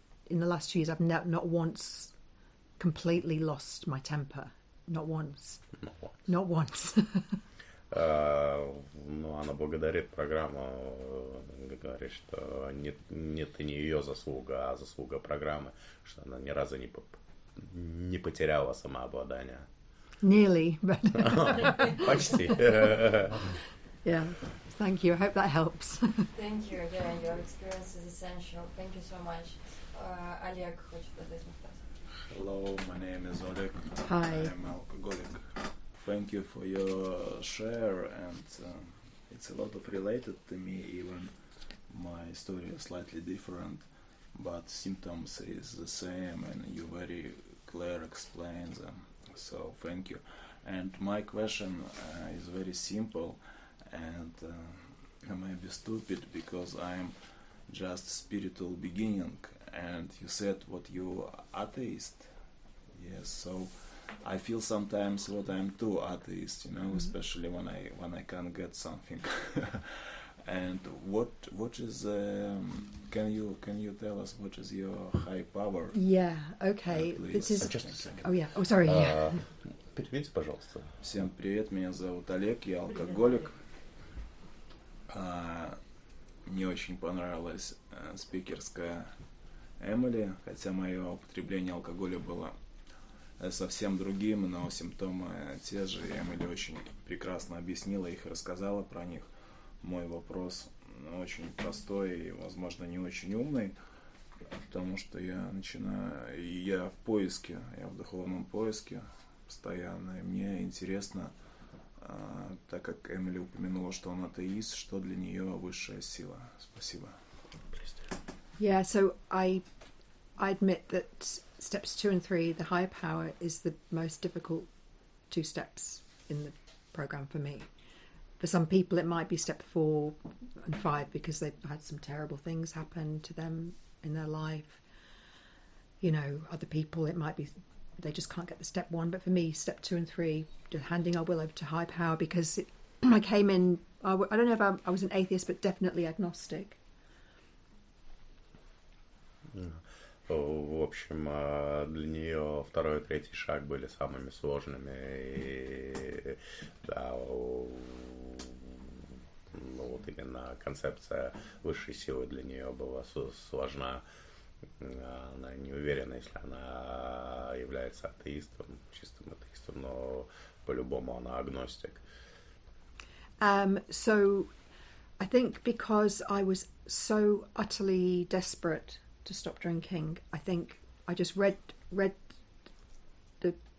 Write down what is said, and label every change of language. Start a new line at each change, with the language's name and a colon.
English: In the last 2 years, I've not once completely lost my temper. Not once. Not once.
Russian: Она благодарит программу, говорит, что это не ее заслуга, а заслуга программы, что она ни разу не потеряла самообладание.
English: Nearly, but
Russian: Почти.
English: Yeah, thank you. I hope that helps. Thank you. Yeah, your experience is essential. Thank you so much.
Russian: Олег хочет задать вопрос.
English: Hello, my name is Oleg. Hi. I am alcoholic. Thank you for your share, and it's a lot of related to me. Even my story is slightly different, but symptoms is the same, and you very clear explain them. So thank you. And my question is very simple, and maybe stupid because I'm just spiritual beginning. And you said what you atheist. Yes, so I feel sometimes that I'm too atheist, especially when I can't get something. And what is can you tell us what is your high power? Yeah, okay. This is Just a second. Oh yeah. Oh sorry. Yeah.
Russian: Переведите, пожалуйста. Всем привет, меня зовут Олег, я алкоголик. Мне очень понравилось спикерское Эмили, хотя мое употребление алкоголя было совсем другим, но симптомы те же. Эмили очень прекрасно объяснила их и рассказала про них. Мой вопрос очень простой и, возможно, не очень умный, потому что я в поиске, я в духовном поиске постоянно, и мне интересно, так как Эмили упомянула, что он атеист, что для нее высшая сила. Спасибо.
English: Yeah, so I admit that steps 2 and 3, the higher power, is the most difficult 2 steps in the program for me. For some people, it might be step 4 and 5 because they've had some terrible things happen to them in their life. Other people, it might be they just can't get the step 1. But for me, step 2 and 3, just handing our will over to high power, because I came in, I don't know if I was an atheist, but definitely agnostic.
Russian: В общем, для нее 2 и 3 шаг были самыми сложными, и да, вот именно концепция высшей силы для нее была сложна. Она не уверена, если она является атеистом, чистым атеистом, но по-любому она агностик.
English: So I think because I was so utterly desperate to stop drinking, I think I just read the